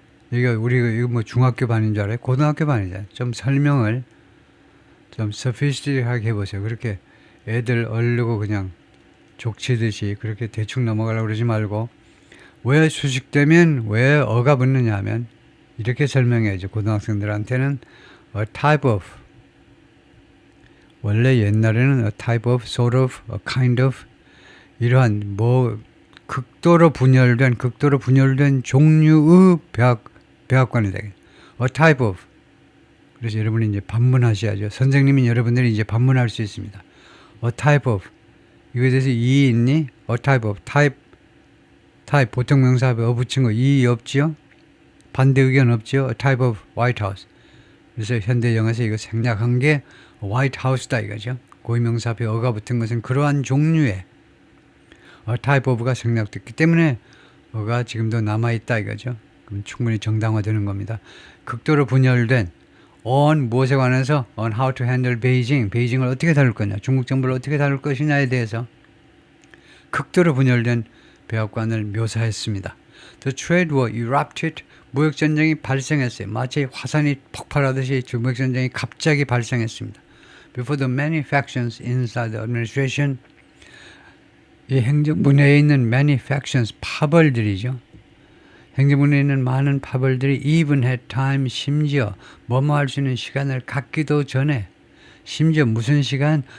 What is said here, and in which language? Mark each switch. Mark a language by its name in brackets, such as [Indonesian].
[Korean] 이거 뭐 중학교 반인 줄 알아요? 고등학교 반이잖아요. 좀 설명을 좀 sophisticated하게 해보세요. 그렇게 애들 얼르고 그냥 족치듯이 그렇게 대충 넘어가려고 그러지 말고 왜 수식되면 왜 어가 붙느냐 하면 이렇게 설명해야죠. 고등학생들한테는 a type of, 원래 옛날에는 [English] a type of, sort of, a kind of [Korean] 이러한 극도로 분열된 종류의 백악관이 되겠죠. [English] a type of. [Korean] 그래서 여러분이 이제 반문하셔야죠. 선생님인 여러분들이 이제 반문할 수 있습니다. [English] a type of. [Korean] 이거에 대해서 이의 있니? [English] a type of. [Korean] type 보통 명사 앞에 붙인 거 이의 없지요? 반대 의견 없지요? [English] a type of White House. [Korean] 그래서 현대 영어에서 이거 생략한 게 White House다 이거죠. 고유명사 앞에 어가 붙은 것은 그러한 종류의 [English] a type of [Korean] 가 생략됐기 때문에 어가 지금도 남아있다 이거죠. 그럼 충분히 정당화되는 겁니다. 극도로 분열된 on 무엇에 관해서 [English] on how to handle Beijing, [Korean] 베이징을 어떻게 다룰 거냐, 중국 정부를 어떻게 다룰 것이냐에 대해서 극도로 분열된 백악관을 묘사했습니다. [English] The trade war erupted. [Korean] 무역전쟁이 발생했어요. 마치 화산이 폭발하듯이 무역전쟁이 갑자기 발생했습니다. [English] Before the many factions inside the administration, [Korean] 이 행정부 내에 있는 [English] many factions, [Korean] 파벌들이죠. 행정부 내에 있는 많은 파벌들이 [English] even had time, [Korean] 심지어 뭐뭐 할 수 있는 시간을 갖기도 전에, 심지어 무슨 시간?